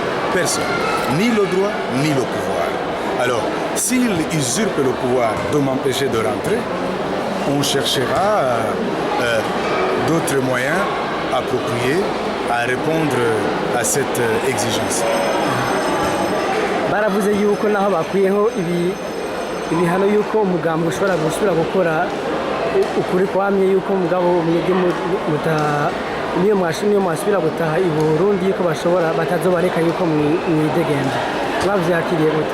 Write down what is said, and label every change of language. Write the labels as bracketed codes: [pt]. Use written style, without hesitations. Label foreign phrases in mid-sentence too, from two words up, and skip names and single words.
[fr] Personne. Ni le droit, ni le pouvoir. Alors, s'il usurpe le pouvoir de m'empêcher de rentrer, on cherchera d'autres moyens appropriés à répondre à cette exigence. [rn] baravuze yuko naho bakwiyeho ibihano yuko umugambi ushobora gusubira gukora ukuri kwamye yuko umugabo mwebwe niyo mwasubira gutaha i Burundi yuko batazobareka yuko mwidegenza bavyakiriye gute?